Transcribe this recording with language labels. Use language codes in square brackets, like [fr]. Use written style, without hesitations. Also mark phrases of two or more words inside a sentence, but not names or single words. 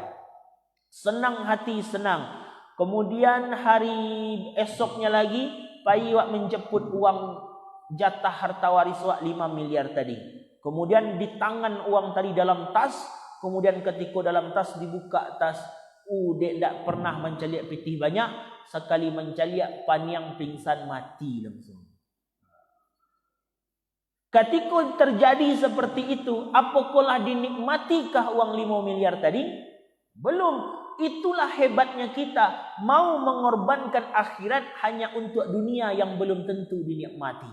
[id] Senang hati, senang. Kemudian hari esoknya lagi, [min] pai awak [id] menjemput uang jatah harta waris awak 5 miliar tadi. Kemudian di tangan uang tadi dalam tas, kemudian ketika dalam tas dibuka tas, [min] dia tak pernah mencaliak pitih banyak, sekali mencaliak paniang pingsan mati langsung. [id] Ketika terjadi seperti itu, apakah dinikmatikah uang 5 miliar tadi? Belum. Itulah hebatnya kita, mau mengorbankan akhirat hanya untuk dunia yang belum tentu dinikmati.